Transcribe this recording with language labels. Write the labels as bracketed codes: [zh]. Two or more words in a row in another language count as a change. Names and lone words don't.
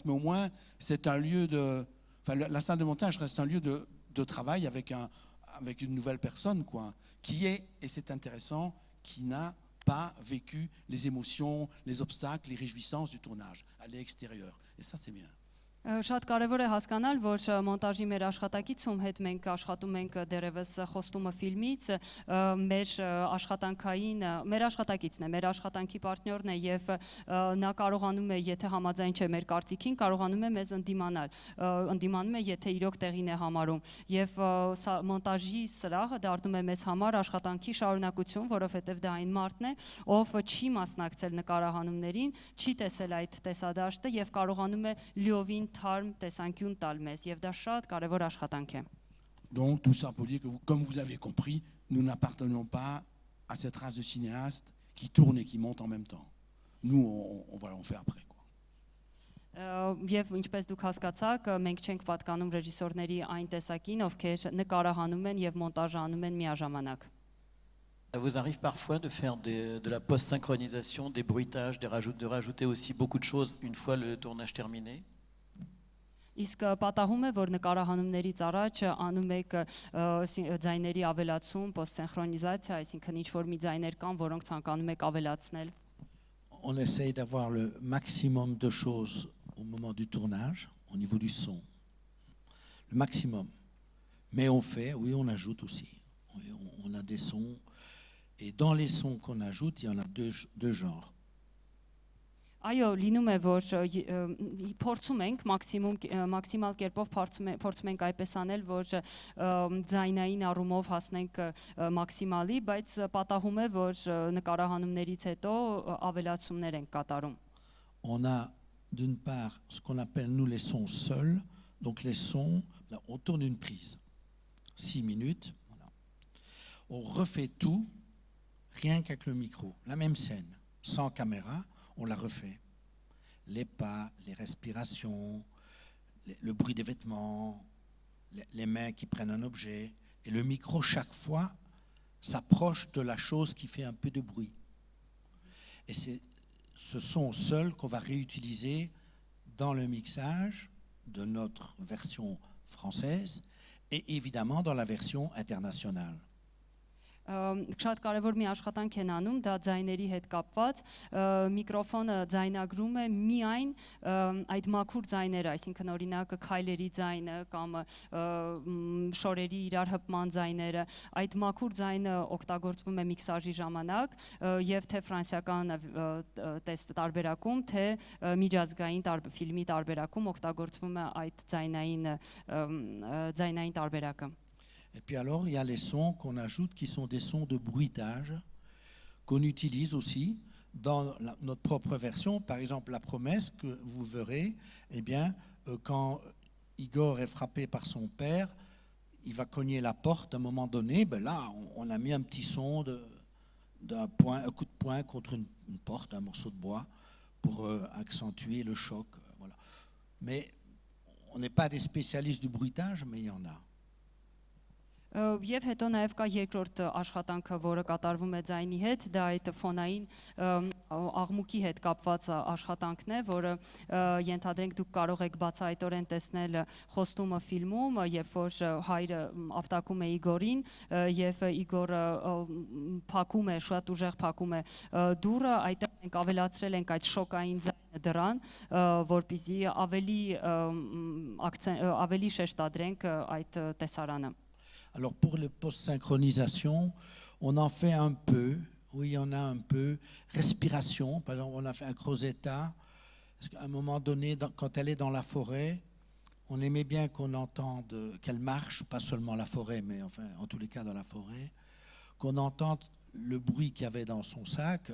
[fr] Mais au moins, c'est un lieu de... Enfin, la salle de montage reste un lieu de travail avec une nouvelle personne, quoi, qui est, et c'est intéressant, qui n'a pas vécu les émotions, les obstacles, les réjouissances du tournage. Elle est extérieure. Et ça, c'est bien. [hy] Շատ կարևոր է հասկանալ, որ մոնտաժի մեր աշխատակիցում հետ մենք աշխատում ենք դերևս խոստումը ֆիլմից, մեր աշխատանքին, մեր աշխատանքի պարտներն է եւ նա կարողանում է, եթե համաձայն չէ մեր կարծիքին, կարողանում է մեզ ընդդիմանում է, եթե իրոք տեղին է համարում եւ մոնտաժի սրահը դառնում է մեզ համար աշխատանքի շարունակություն, որովհետեւ դա այն մարդն է, ով չի մասնակցել նկարահանումներին, չի տեսել այդ տեսադաշտը եւ կարողանում է լիովին թարմ տեսանկյուն տալ մեզ եւ դա շատ կարեւոր աշխատանք է։ [fr] Donc tout ça pour dire que, comme vous l'avez compris, nous n'appartenons pas à cette race de cinéastes qui tournent et qui montent en même temps. Nous, on fait après, quoi. [hy] Եվ ինչպես դուք հասկացաք, մենք չենք պատկանում ռեժիսորների այն տեսակին, ովքեր նկարահանում են եւ մոնտաժանում են միաժամանակ։ [fr] Ça vous arrive parfois de faire de la post-synchronisation, des bruitages, de rajouter aussi beaucoup de choses une fois le tournage terminé? [hy] Իսկ պատահում է, որ նկարահանումներից առաջ անում եք ձայների ավելացում, post-synchronisation, այսինքն ինչ-որ մի ձայներ կան, որոնք ցանկանում եք ավելացնել։ [fr] On essaye d'avoir le maximum de choses au moment du tournage, au niveau du son. Le maximum. Mais on ajoute aussi. On a des sons. Et dans les sons qu'on ajoute, il y en a deux genres. [hy] Այո, լինում է, որ փորձում ենք մաքսիմալ կերպով փորձում ենք այդպես անել, որ ձայնային առումով հասնենք մաքսիմալի, բայց պատահում է, որ նկարահանումներից հետո ավելացումներ ենք կատարում։ [fr] On a d'une part ce qu'on appelle nous les sons seuls, donc les sons, là, on tourne une prise, 6 minutes, voilà. On refait tout, rien qu'avec le micro, la même scène, sans caméra. On la refait. Les pas, les respirations, le bruit des vêtements, les mains qui prennent un objet. Et le micro, chaque fois, s'approche de la chose qui fait un peu de bruit. Et c'est ce son seul qu'on va réutiliser dans le mixage de notre version française et évidemment dans la version internationale. [hy] Շատ կարևոր մի աշխատանք են անում, դա ձայների հետ կապված, միկրոֆոնը ձայնագրում է միայն այդ մաքուր ձայները, այսինքն օրինակ քայլերի ձայնը կամ շորերի իրար հպման ձայները, այդ մաքուր ձայնը օգտագործվում է միքսաժի ժամանակ եւ թե ֆրանսիական տարբերակում, թե միջազգային ֆիլմի տարբերակում օգտագործվում է այդ ձայնային տարբերակը։ [fr] Et puis alors, il y a les sons qu'on ajoute qui sont des sons de bruitage qu'on utilise aussi dans notre propre version. Par exemple, La Promesse que vous verrez, eh bien, quand Igor est frappé par son père, il va cogner la porte à un moment donné. Ben là, on a mis un petit son un coup de poing contre une porte, un morceau de bois, pour accentuer le choc. Voilà. Mais on n'est pas des spécialistes du bruitage, mais il y en a. [hy] Եվ հետո նաև կա երկրորդ աշխատանքը, որը կատարվում է ձայնի հետ, դա այդ ֆոնային աղմուկի հետ կապված աշխատանքն է, որը ենթադրենք դուք կարող եք բացահայտորեն տեսնել խոստումը ֆիլմում, երբ որ հայրը ապտակում է Իգորին եւ Իգորը փակում է, շատ ուժեղ փակում է դուռը, այդտեղ մենք ավելացրել ենք այդ շոկային ձայնը դրան, որպեսզի ավելի շեշտադրենք այդ տեսարանը։ [fr] Alors pour les post-synchronisation, on en fait un peu, oui, on a un peu. Respiration, par exemple, on a fait un Crozetta, parce qu'à un moment donné, quand elle est dans la forêt, on aimait bien qu'on entende, qu'elle marche, pas seulement la forêt, mais enfin, en tous les cas dans la forêt, qu'on entende le bruit qu'il y avait dans son sac.